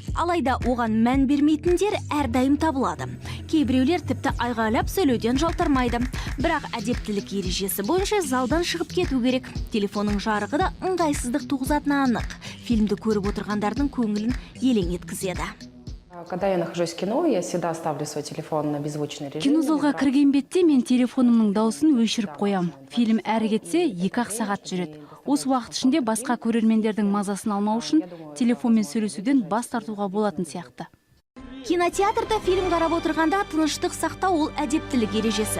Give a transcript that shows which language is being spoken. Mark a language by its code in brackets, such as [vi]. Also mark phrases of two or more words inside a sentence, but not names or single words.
[kk] Алайда оған мән бермейтіндер әрдайым табылады. Кейбіреулер тіпті айғайлап сөйлеуден жалтармайды. Бірақ әдептілік ережесі бойынша залдан шығып кету керек. Телефонның жарығы да ыңғайсыздық туғызатыны анық. Фильмді көріп отырғандардың көңілін елең еткізеді. [ru] Когда я нахожусь в кино, я всегда ставлю свой телефон на беззвучный режим. [kk] Кинозалға кірген бетте мен телефонымның дауысын өшіріп қоям. Фильм әрі кетсе 2-ақ сағат жүреді. Осы уақыт ішінде басқа көрермендердің мазасын алмау үшін телефонмен сөйлесуден бас тартуға болатын сияқты. Кинотеатрда фильм қарап отырғанда тыныштық сақтау ол әдептілік ережесі.